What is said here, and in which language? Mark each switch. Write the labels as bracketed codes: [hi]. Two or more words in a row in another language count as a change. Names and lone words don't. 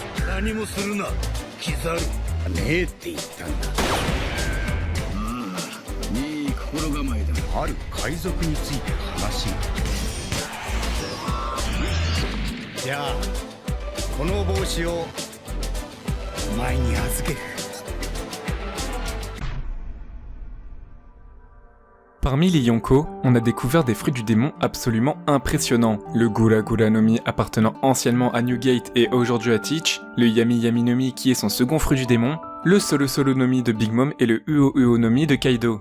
[ja] 何もするな、キザル。ねえって言ったんだ。いい心構えだ。ある海賊について話が。じゃあこの帽子をお前に預ける。 [fr] Parmi les Yonko, on a découvert des fruits du démon absolument impressionnants. Le Gura Gura no Mi appartenant anciennement à Newgate et aujourd'hui à Teach, le Yami Yami no Mi qui est son second fruit du démon, le Solo Solo no Mi de Big Mom et le Uo Uo no Mi de Kaido.